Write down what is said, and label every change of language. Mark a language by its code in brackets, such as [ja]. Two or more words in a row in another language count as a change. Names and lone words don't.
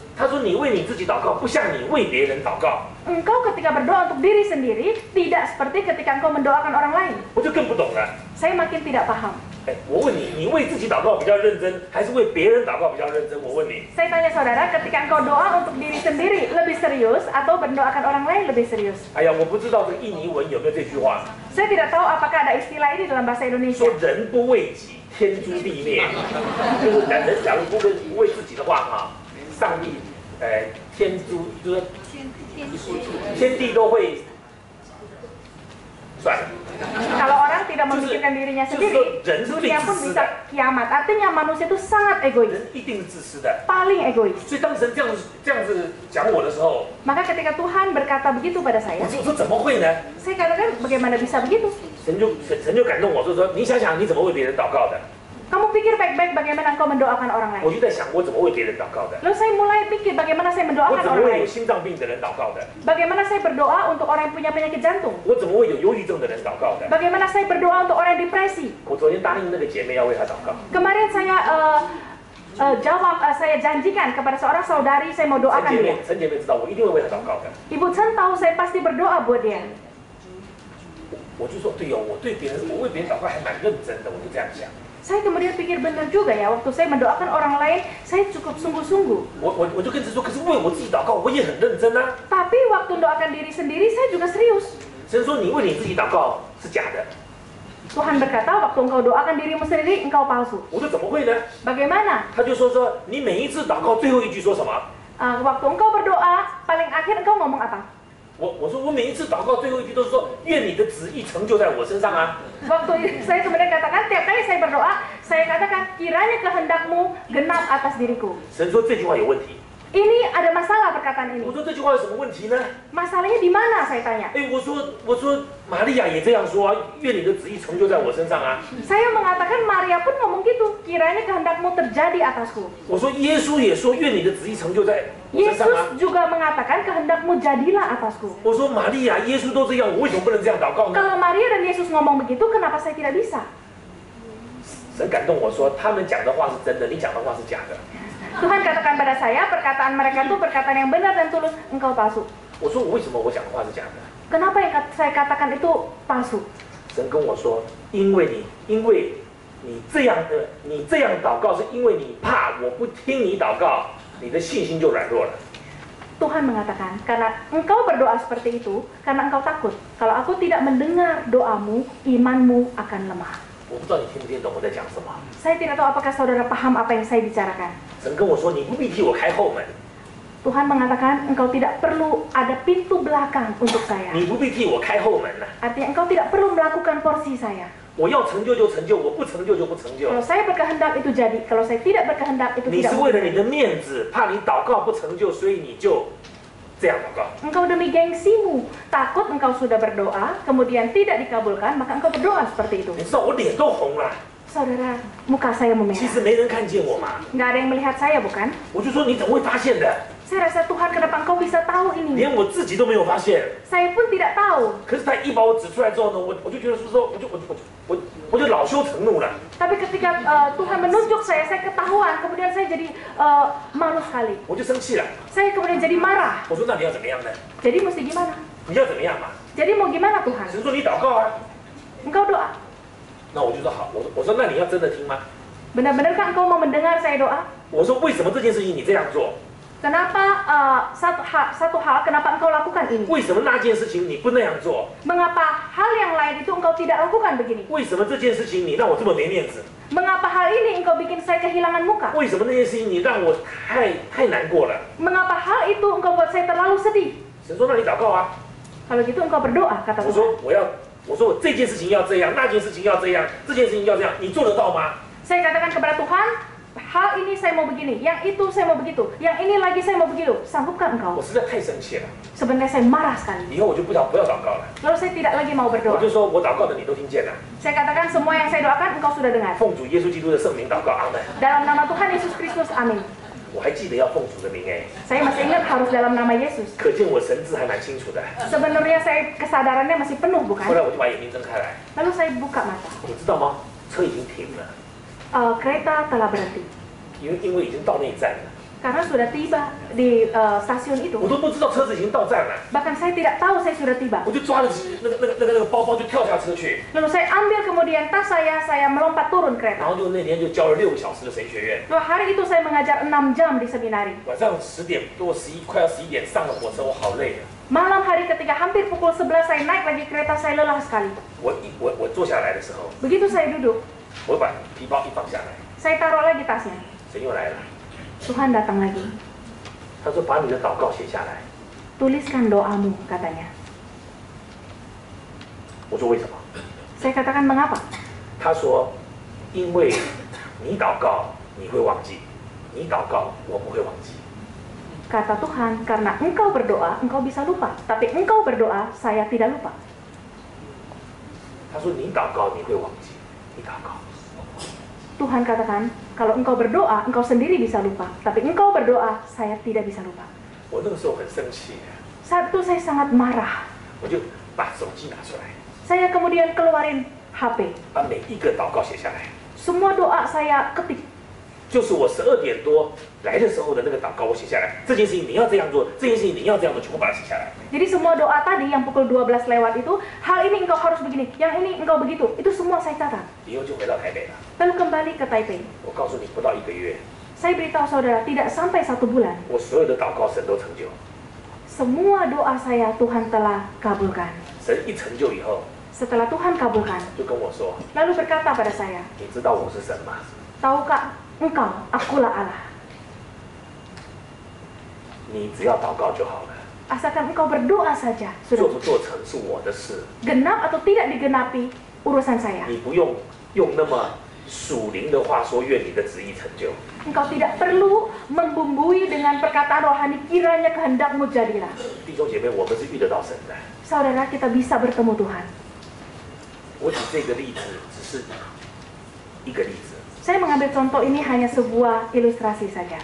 [zh] 他说你为你自己祷告不像你为别人祷告。 [id] Engkau ketika berdoa untuk diri sendiri, tidak seperti ketika engkau mendoakan orang lain. [zh] 我就更不懂了。 [id] Saya makin tidak paham. [zh] 哎，我问你，你为自己祷告比较认真，还是为别人祷告比较认真？我问你， [id] Saya tanya saudara, ketika engkau doa untuk diri sendiri lebih serius atau mendoakan orang lain lebih serius? [zh] 哎呀，我不知道这个印尼文有没有这句话， [id] Saya tidak tahu apakah ada istilah ini dalam bahasa Indonesia. [zh] 说人不为己，天诛地灭，就是人假如不为自己的话哈，上帝，天诛就是天地都会算了。 [id] Kalau orang tidak memikirkan dirinya sendiri, dunia pun bisa kiamat. Artinya manusia itu sangat egois, [zh] 人一定是自私的， [id] paling egois. [zh] 所以当神这样子讲我的时候， [id] Maka ketika Tuhan berkata begitu pada saya, [zh] 我说怎么会呢？ [id] saya katakan bagaimana bisa begitu? [zh] 神就感动我说你想想你怎么为别人祷告的？ [id] Kamu pikir baik-baik bagaimana engkau mendoakan orang [zh] 我 [id] lain. [zh] 就在想我怎么为别人祷告的？ [id] Lalu saya mulai pikir bagaimana saya [zh] 我 [id] mendoakan [zh] 怎么 [id] orang [zh] 为有 [id] lain. [zh] 心脏病的人祷告的？ [id] Bagaimana saya berdoa untuk orang yang punya penyakit jantung. [zh] 我怎么为有忧郁症的人祷告的？ [id] Bagaimana saya berdoa untuk orang yang depresi. [zh] 我昨天答应那个姐妹要为她祷告， [id] Kemarin saya janjikan kepada seorang saudari saya mau doakan dia. [zh] 陈姐妹知道我一定会为她祷告的。 [id] Ibu Chen tahu saya pasti berdoa buat dia. [zh] 我就说对哦，我为别人祷告还蛮认真的，我就这样想。 [id] Saya kemudian pikir benar juga ya, waktu saya mendoakan orang lain, saya cukup sungguh-sungguh. [zh] 我就跟神说，可是为我自己祷告，我也很认真啊。 [id] Tapi waktu mendoakan diri sendiri, saya juga serius. [zh] 神说你为你自己祷告是假的， [id] Tuhan berkata, waktu engkau doakan dirimu sendiri, engkau palsu. [zh] 我说怎么会呢？ [id] Bagaimana? [zh] 他就说你每一次祷告最后一句说什么？ [id] Waktu engkau berdoa, paling akhir engkau ngomong apa? [zh] 我说我每一次祷告最后一句都是说愿你的旨意成就在我身上啊。 [id] Waktu saya kemudian katakan, tiap kali saya berdoa, saya katakan, kiranya kehendakmu genap atas diriku. [zh] 神说这句话有问题。 [id] Ini ada masalah perkataan [zh] 我 [id] ini. [zh] 说这句话有什么问题呢？ [id] Masalahnya di mana, saya tanya. [zh] 哎，我说玛利亚也这样说啊，愿你的旨意成就在我身上啊。 [id] Saya mengatakan, Maria pun ngomong gitu, kiranya kehendakmu terjadi atasku. [zh] 我说耶稣也说愿你的旨意成就在我身上啊。 [id] Yesus juga mengatakan, kehendakmu jadilah atasku. [zh] 我说玛利亚、耶稣都这样，我为什么不能这样祷告呢？ [id] Kalau Maria dan Yesus ngomong begitu, kenapa saya tidak bisa? [zh] 神感动我说，他们讲的话是真的，你讲的话是假的。 [id] Tuhan katakan pada saya, perkataan mereka itu perkataan yang benar dan tulus, engkau palsu. [zh] 我说我为什么我讲的话是假的？ [id] Kenapa yang saya katakan itu palsu? [zh] 神跟我说，因为你这样祷告，是因为你怕我不听你祷告，你的信心就软弱了。 [id] Tuhan mengatakan, karena engkau berdoa seperti itu, karena engkau takut. Kalau aku tidak mendengar doamu, imanmu akan lemah. [zh] 我不知道你听不听懂我在讲什么。 [id] Saya tidak tahu apakah saudara paham apa yang saya bicarakan. [zh] 神跟我说，你不必替我开后门， [id] Tuhan mengatakan, engkau tidak perlu ada pintu belakang untuk saya. [zh] 你不必替我开后门了。 [id] Artinya engkau tidak perlu melakukan porsi saya. [zh] 我要成就就成就，我不成就就不成就。 [id] Kalau saya berkehendak itu jadi, kalau saya tidak berkehendak itu [zh] 你 [id] tidak [zh] 是为了你 [id] mungkin. [zh] 的面子，怕你祷告不成就，所以你就这样祷告。 [id] Engkau demi gengsimu, takut engkau sudah berdoa, kemudian tidak dikabulkan, maka engkau berdoa seperti itu. [zh] 你知道我脸都红了， [id] Saudara, muka saya [zh] 其 [id] memerah. [zh] 实没人看见我嘛。 [id] Nggak ada yang melihat saya, bukan? [zh] 我就说你怎么会发现的？ [id] Saya rasa Tuhan, kenapa engkau bisa tahu ini? [zh] 连我自己都没有发现。 [id] Saya pun tidak tahu. [zh] 可是他一把我指出来之后呢，我就觉得说，我就恼羞成怒了。 [id] Tapi ketika Tuhan menunjuk saya ketahuan, kemudian saya jadi malu sekali. [zh] 我就生气了。 [id] Saya kemudian jadi marah. [zh] 我说那你要怎么样呢？ [id] Jadi mesti gimana? [zh] 你要怎么样嘛？ [id] Jadi mau gimana Tuhan? [zh] 神说你祷告啊。 [id] Engkau doa. [zh] 那我就说好，我说那你要真的听吗？ [id] Benar-benarkah engkau mau mendengar saya doa? [zh] 我说为什么这件事情你这样做？ [id] Kenapa satu hal kenapa engkau lakukan ini? [zh] 为什么那件事情你不那样做？ [id] Mengapa hal yang lain itu engkau tidak lakukan begini? [zh] 为什么这件事情你让我这么没面子？ [id] Mengapa hal ini engkau bikin saya kehilangan muka? [zh] 为什么那件事情你让我太难过了？ [id] Mengapa hal itu engkau buat saya terlalu sedih? [zh] 神说那你祷告啊。 [id] Kalau gitu engkau berdoa, kata [zh] 我 [id] Tuhan. [zh] 说我说我这件事情要这样，那件事情要这样，这件事情要这样，你做得到吗？ [id] Saya katakan kepada Tuhan, hal ini saya mau begini, yang itu saya mau begitu, yang ini lagi saya mau begitu. Sanggupkah [zh] 我 [id] engkau? [zh] 实在太生气了， [id] Sebenarnya saya marah sekali. [zh] 以后我就不要祷告了。 [id] Lalu saya tidak lagi mau [zh] 我 [id] berdoa. [zh] 就说我祷告的你都听见了， [id] Saya katakan semua yang saya doakan engkau sudah dengar. [zh] 奉主耶稣基督的圣名祷告，阿门。 [id] Dalam nama Tuhan Yesus Kristus, amin. [zh] 我还记得要奉主的名哎， [id] Saya masih ingat harus dalam nama Yesus. [zh] 可见我神智还蛮清楚的。 [id] Sebenarnya saya kesadarannya masih penuh, [zh] 后 [id] bukan? [zh] 来我就把眼睛睁开来， [id] Lalu saya buka mata. [zh] 你知道吗？车已经停了， [id] Kereta telah berhenti [zh] 因为已经到那一站了， [id] karena sudah tiba di stasiun [zh] 我 [id] itu. [zh] 都不知道车子已经到站了， [id] Bahkan saya tidak tahu saya sudah tiba. [zh] 我就抓了那个包包就跳下车去， [id] Lalu saya ambil kemudian tas saya melompat turun [zh] 然 [id] kereta. [zh] 后就那天就教了6个小时的神学院， [id] Lalu hari itu saya mengajar 6 jam di seminari. [zh] 晚上10点多快要11点上了火车，我好累啊。 [id] Malam hari ketika hampir pukul 11 saya naik lagi kereta, saya lelah sekali. [zh] 我坐下来的时候， [id] Begitu saya duduk, [zh] 我把皮包一放下来， [id] saya taruh lagi tasnya. [zh] 神又来了， [id] Tuhan datang lagi. [zh] 他说把你的祷告写下来。 [id] Tuliskan doamu, katanya. [zh] 我说为什么？ [id] Saya katakan mengapa? [zh] 他说因为你祷告你会忘记，你祷告我不会忘记。 [id] Kata Tuhan, karena engkau berdoa, engkau bisa lupa. Tapi engkau berdoa, saya tidak lupa. [zh] 他说你祷告你会忘记，你祷告。 [id] Tuhan katakan, kalau engkau berdoa, engkau sendiri bisa lupa. Tapi engkau berdoa, saya tidak bisa lupa. [zh] 我那个时候很生气， [id] Saat itu saya sangat marah. [zh] 我就把手机拿出来， [id] Saya kemudian keluarin HP. [zh] 把每一个祷告写下来。 [id] Semua doa saya ketik. [zh] 就是我12点多来的时候的那个祷告，我写下来。这件事情你要这样做，这件事情你要这样做，全部把它写下来。 [id] Jadi semua doa tadi yang pukul 12 lewat itu, hal ini engkau harus begini, yang ini engkau begitu, itu semua saya catat. [zh] 以后就回到台北了。 [id] Lalu kembali ke Taipei. [zh] 我告诉你，不到1个月， [id] Saya beritahu saudara, tidak sampai 1 bulan. [zh] 我所有的祷告神都成就。 [id] Semua doa saya Tuhan telah kabulkan. [zh] 神一成就以后， [id] Setelah Tuhan kabulkan, [zh] 就跟我说 [id] lalu berkata pada saya, [zh] 你知道我是神吗？ [id] tahukah engkau, akulah Allah. [zh] 你只要祷告就好了， [id] Asalkan engkau berdoa saja, [zh] 做 [id] sudah. [zh] 不做成是我的事， [id] Genap atau tidak digenapi, urusan saya. [zh] 你不用用那么属灵的话说，愿你的旨意成就。 [id] Engkau tidak perlu membumbui dengan perkataan rohani, kiranya kehendakmu jadilah. [zh] 弟兄姐妹，我们是遇得到神的。 [id] Saudara, kita bisa bertemu Tuhan. [zh] 我举这个例子只是一个例子。 [id] Saya mengambil contoh ini hanya sebuah ilustrasi saja.